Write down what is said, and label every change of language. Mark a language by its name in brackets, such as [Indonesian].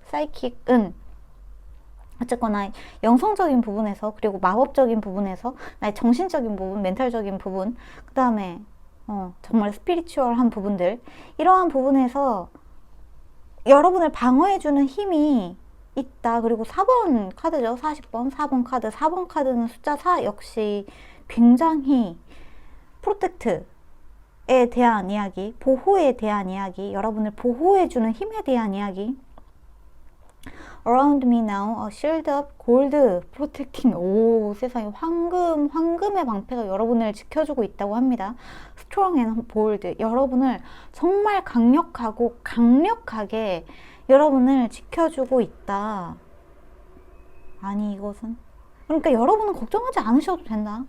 [Korean] 사이킥은 어쨌거나 영성적인 부분에서, 그리고 마법적인 부분에서, 나의 정신적인 부분, 멘탈적인 부분, 그 다음에 정말 스피리추얼한 부분들, 이러한 부분에서 여러분을 방어해주는 힘이 있다. 그리고 4번 카드죠. 40번 4번 카드. 4번 카드는 숫자 4 역시 굉장히 프로텍트에 대한 이야기, 보호에 대한 이야기, 여러분을 보호해주는 힘에 대한 이야기. [English] Around me now, a shield of gold protecting. [Korean] 오, 세상에, 황금의 방패가 여러분을 지켜주고 있다고 합니다. [English] Strong and bold. [Korean] 여러분을 정말 강력하고 강력하게 여러분을 지켜주고 있다. 아니, 이것은 그러니까 여러분은 걱정하지 않으셔도 된다.